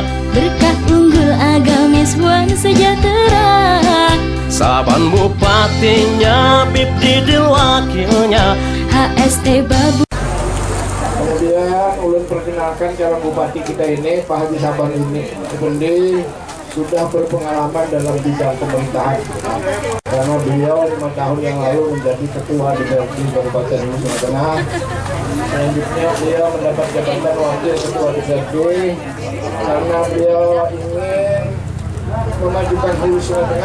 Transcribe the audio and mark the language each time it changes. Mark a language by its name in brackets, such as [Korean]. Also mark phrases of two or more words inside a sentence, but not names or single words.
[Indonesian] Berkah unggul agamis buang sejahtera. Saban bupatinya, Bib Didil wakilnya, HST Babu. Kemudian ulun perkenalkan calon bupati kita ini, Pak Haji Saban ini Effendi, sudah berpengalaman dalam bidang pemerintahan karena beliau 5 tahun yang lalu menjadi ketua DPRD Kabupaten Hulu Tengah. Selanjutnya beliau mendapat jabatan wakil ketua DPRD karena beliau ingin memajukan Hulu Tengah.